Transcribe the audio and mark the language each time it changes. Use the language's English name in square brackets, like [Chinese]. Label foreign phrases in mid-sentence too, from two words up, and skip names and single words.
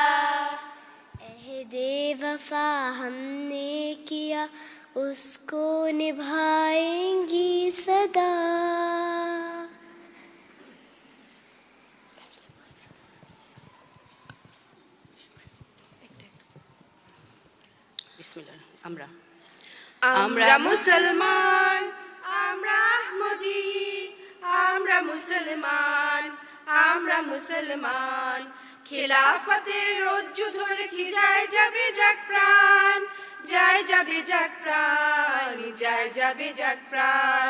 [Urdu] عہد وفا ہم نے کیا اس کو نبھائیں گی صدا. [Arabic] بسم اللہ. [Bangla] আমরা মুসলমান, আমরা আহমদী, আমরা মুসলমান, আমরা মুসলমান. খিলাফতের রজ্জু ধরেছি, যায় যাবে যাক প্রাণ, যায় যাবে যাক প্রাণ, যায় যাবে যাক প্রাণ.